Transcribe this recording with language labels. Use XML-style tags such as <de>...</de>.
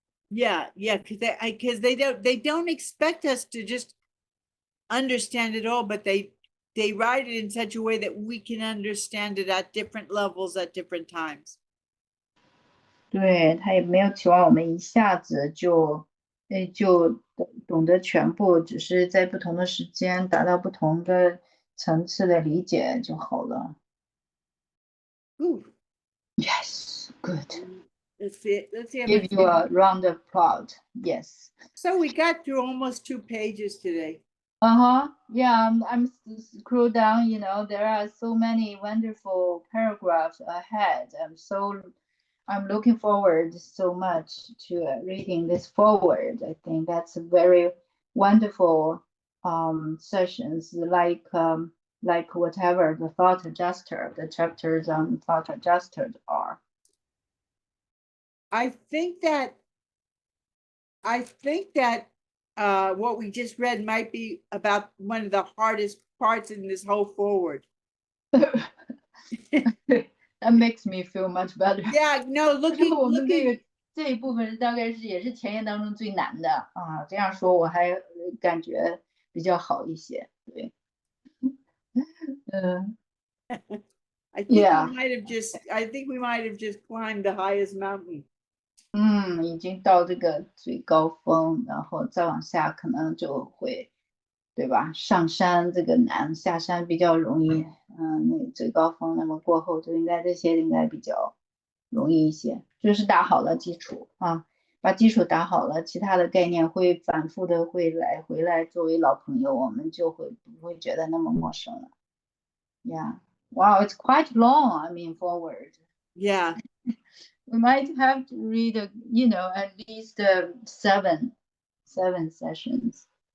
<en>Yeah, because they don't expect us to just understand it all, but they write it in such a way that we can understand it at different levels at different times.</en> <zh>对，他也没有期望我们一下子就懂得全部，只是在不同的时间达到不同的层次的理解就好了。</zh> <en>Ooh, Yes, good. let's see. Give you a round of applause. Yes. So we got through almost 2 pages today. Yeah, I'm scroll down, there are so many wonderful paragraphs ahead. I'm looking forward so much to reading this forward. I think that's a very wonderful sessions, like whatever the thought adjuster, the chapters on thought adjusters are. I think that what we just read might be about one of the hardest parts in this whole forward. That makes me feel much better. Yeah, no,</en> <zh>我们</zh> <en>looking</en> <zh>这一部分大概也是前言当中最难的啊。这样说我还感觉比较好一些。对，</zh> <en>I think Yeah. I think we might have just climbed the highest mountain.</en> <zh>已经到这个最高峰，然后再往下可能就会，对吧？上山这个难，下山比较容易。那最高峰，那么过后就这些应该比较容易一些，就是打好了基础啊，把基础打好了，其他的概念会反复的回来作为老朋友，我们就不会觉得那么陌生了。</zh> <en>Yeah, wow, it's quite long. I mean, forward. Yeah. We might have to read, at least 7 sessions.</en>